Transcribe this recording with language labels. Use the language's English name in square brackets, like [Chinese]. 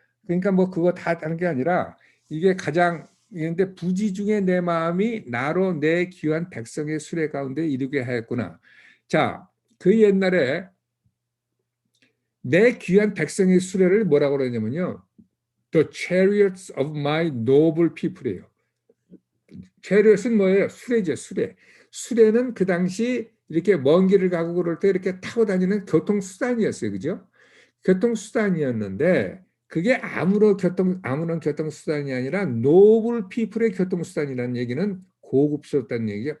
[Korean] 그러니까 뭐 그거 다 하는 게 아니라 이게 가장 있는데 부지 중에 내 마음이 나로 내 귀한 백성의 수레 가운데 이르게 하였구나. 자, 그 옛날에 내 귀한 백성의 수레를 뭐라고 그러냐면요. [English] The chariots of my noble people이에요. [Korean] chariot은 뭐예요? 수레죠, 수레. 수레는 그 당시 이렇게 먼 길을 가고 그럴 때 이렇게 타고 다니는 교통수단이었어요. 그죠? 교통수단이었는데 그게 아무런 교통수단이 아니라 노블 피플의 교통수단이라는 얘기는 고급스럽다는 얘기죠.